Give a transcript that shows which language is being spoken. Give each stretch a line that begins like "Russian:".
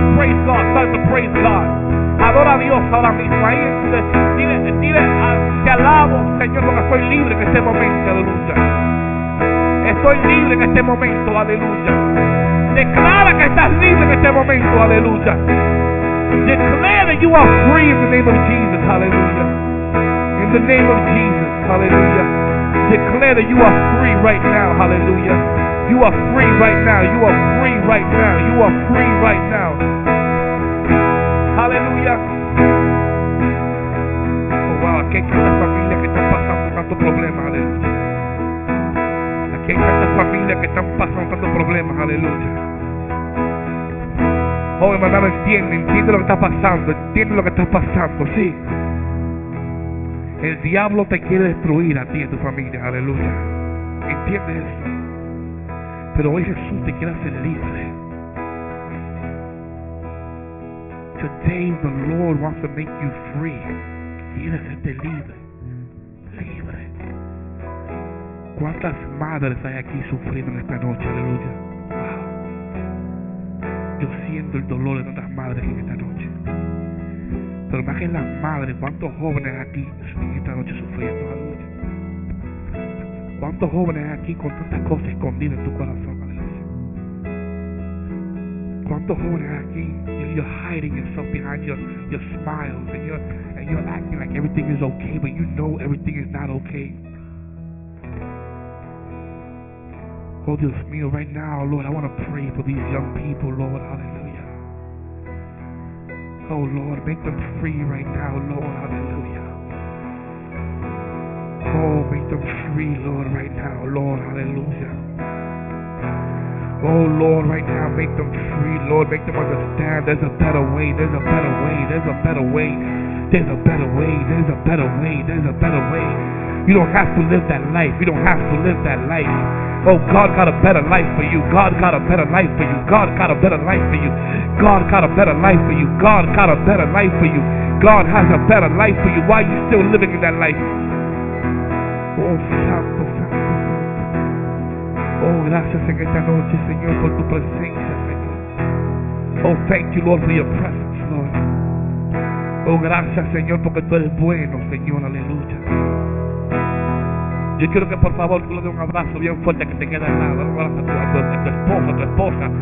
English: Praise God, start to praise God.
Spanish: Adora a Dios ahora mismo. Ahí dile, te alabo, Señor, porque estoy libre en este momento, aleluya. Estoy libre en este momento, aleluya. Declara que estás libre en este momento, aleluya.
English: Declare that you are free in the name of Jesus, aleluya. In the name of Jesus, aleluya. Declare that you are free right now, aleluya. You are free right now, you are free right now, you are free right now.
Spanish: Aleluya. Oh, wow, aquí hay tantas familias que están pasando tantos problemas, aleluya. Aquí hay tantas familias que están pasando tantos problemas, aleluya. Oh, hermano, entiende lo que está pasando, entiende lo que está pasando, sí. El diablo te quiere destruir a ti y a tu familia, aleluya. ¿Entiendes eso? Pero hoy Jesús te quiere hacer libre.
English: Today the Lord wants to make you free.
Spanish: Quiere hacerte libre. Libre. ¿Cuántas madres hay aquí sufriendo en esta noche? Aleluya. Wow. Yo siento el dolor de tantas madres en esta noche. Pero más que las madres, ¿cuántos jóvenes aquí en esta noche sufriendo? Aleluya. ¿Cuántos jóvenes aquí con tantas cosas escondidas en tu corazón? ¿Cuántos jóvenes aquí?
English: You're hiding yourself behind your smiles and you're acting like everything is okay, but you know everything is not okay. Oh,
Spanish: Dios mío,
English: right now, Lord, I want to pray for these young people, Lord, hallelujah. Oh, Lord, make them free right now, Lord, hallelujah. Oh, make them free, Lord, right now, Lord, hallelujah. Oh, Lord, right now, make them free, Lord. Make them understand there's a better way, there's a better way, there's a better way. There's a better way, there's a better way, there's a better way. You don't have to live that life. You don't have to live that life. Oh, God got a better life for you. God got a better life for you. God got a better life for you. God got a better life for you. God got a better life for you. God has a better life for you. Why are you still living in that life? Oh, stop.
Spanish: Oh, gracias en esta noche, Señor, por tu presencia, Señor.
English: Oh, thank you, Lord, for your presence, Lord.
Spanish: Oh, gracias, Señor, porque tú eres bueno, Señor, aleluya. Yo quiero que por favor tú le des un abrazo bien fuerte que te quede al lado. Dale un abrazo a tu esposa.